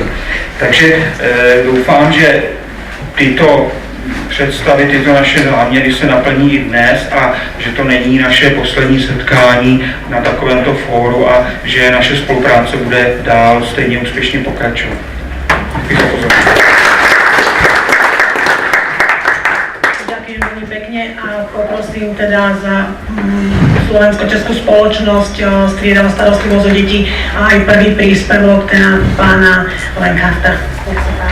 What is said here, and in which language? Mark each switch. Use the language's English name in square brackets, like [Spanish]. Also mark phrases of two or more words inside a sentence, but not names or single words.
[Czech] Takže doufám, že tyto představy, tyto naše záměry se naplní i dnes a že to není naše poslední setkání na takovémto fóru a že naše spolupráce bude dál stejně úspěšně pokračovat. Děkuji za pozornost. [Slovak] Ďakujem veľmi pekne a poprosím teda za slovensko-českú spoločnosť striedavá starostlivosť o deti a aj prvý príspevok teda pána Lenkarta.